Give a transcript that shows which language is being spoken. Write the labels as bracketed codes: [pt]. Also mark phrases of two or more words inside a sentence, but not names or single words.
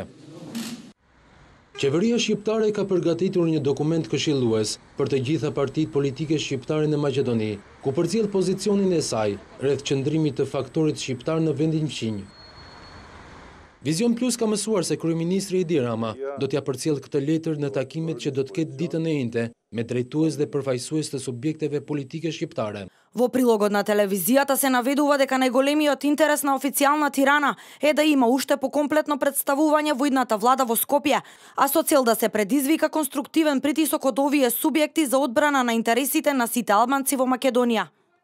[sq] Qeveria shqiptare ka përgatitur një dokument këshillues për të gjitha partitë politike shqiptare në Maqedoni, ku përcjell pozicionin e saj rreth qëndrimit të faktorit shqiptar në vendin fqinj. Vizion Plus ka mësuar se kryeministri Edi Rama do t'ja përcjell këtë letër në takimet që do të ketë ditën e njëjtë me drejtues dhe përfaqësues të subjekteve politike shqiptare. [mk] Во прилогот на телевизијата се наведува дека најголемиот интерес на официјална Тирана е да има уште покомплетно представување во идната влада во Скопје, а со цел да се предизвика конструктивен притисок од овие субјекти за одбрана на интересите на сите албанци во Македонија.